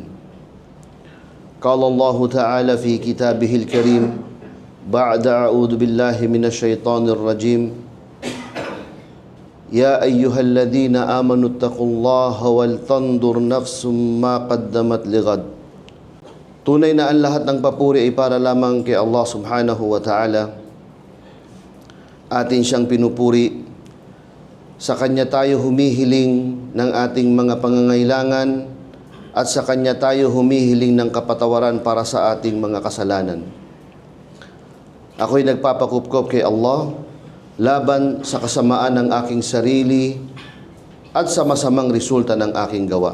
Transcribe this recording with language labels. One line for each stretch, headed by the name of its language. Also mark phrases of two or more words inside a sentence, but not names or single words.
Arabic: قال الله تعالى في كتابه الكريم بعد أعوذ بالله من الشيطان الرجيم يا أيها الذين آمنوا اتقوا الله ولتنظر نفس ما قدمت لغد.
Filipino: Tunay na ang lahat ng papuri ay para lamang kay Allah
Arabic: سبحانه وتعالى.
Filipino: Atin siyang pinupuri. Sa Kanya tayo humihiling ng ating mga pangangailangan at sa Kanya tayo humihiling ng kapatawaran para sa ating mga kasalanan. Ako'y nagpapakupkop kay Allah laban sa kasamaan ng aking sarili at sa masamang resulta ng aking gawa.